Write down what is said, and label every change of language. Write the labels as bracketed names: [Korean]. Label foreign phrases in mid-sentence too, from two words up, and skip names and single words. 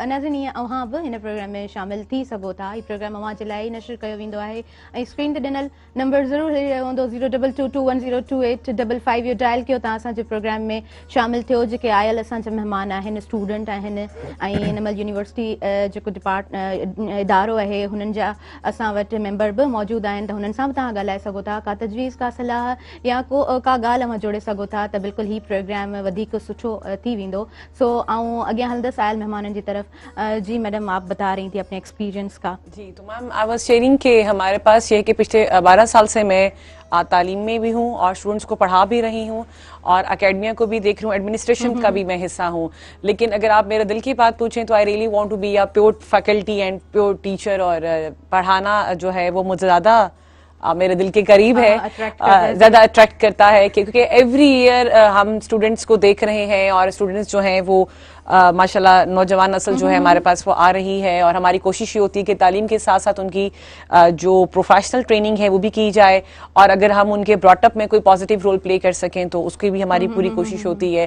[Sindhi] नाज़रीन, ईअं अव्हां बि हिन प्रोग्राम में शामिल थी सघो था। हीउ प्रोग्राम अव्हां जे लाइ नशर कयो वेंदो आहे ऐं स्क्रीन ते ॾिनल नंबर ज़रूरु हली रहियो हूंदो 0222102855 इहो डायल कयो, तव्हां असांजे प्रोग्राम में शामिल थियो। जेके आयल असांजा महिमान आहिनि, स्टूडेंट आहिनि ऐं हिन महिल यूनिवर्सिटी जेको इदारो आहे हुननि जा असां वटि मेंबर बि मौजूदु आहिनि, त हुननि सां बि तव्हां ॻाल्हाए सघो था। का तजवीज़, का सलाह या का ॻाल्हि अवां जोड़े सघो था, त बिल्कुलु ही प्रोग्राम वधीक सुठो थी वेंदो। सो आऊं अॻियां हलंदसि आयल मेहमाननि जी तरफ। [Urdu] جی میڈم، آپ بتا رہی تھی اپنے ایکسپیرینس کا. جی، تو [English] ma'am I was sharing [Urdu] کہ ہمارے پاس یہ ہے کہ پچھلے 12 سال سے میں تعلیم میں بھی ہوں اور اسٹوڈنٹس کو پڑھا بھی رہی ہوں اور اکیڈمیا کو بھی دیکھ رہی ہوں، ایڈمنسٹریشن کا بھی میں حصہ ہوں. لیکن اگر آپ میرے دل کی بات پوچھیں تو [English] I really want to be a pure faculty and pure teacher, [Urdu] اور پڑھانا جو ہے وہ مجھے زیادہ میرے دل کے قریب ہے، زیادہ اٹریکٹ کرتا ہے، کیونکہ [English] every year [Urdu] ہم اسٹوڈنٹس کو دیکھ رہے ہیں اور اسٹوڈنٹس جو ہیں وہ ماشاءاللہ نوجوان نسل جو ہے ہمارے پاس وہ آ رہی ہے، اور ہماری کوشش یہ ہوتی ہے کہ تعلیم کے ساتھ ساتھ ان کی جو [English] professional training [Urdu] ہے وہ بھی کی جائے، اور اگر ہم ان کے براٹ اپ میں کوئی [English] positive role play [Urdu] کر سکیں تو اس کی بھی ہماری پوری کوشش ہوتی ہے.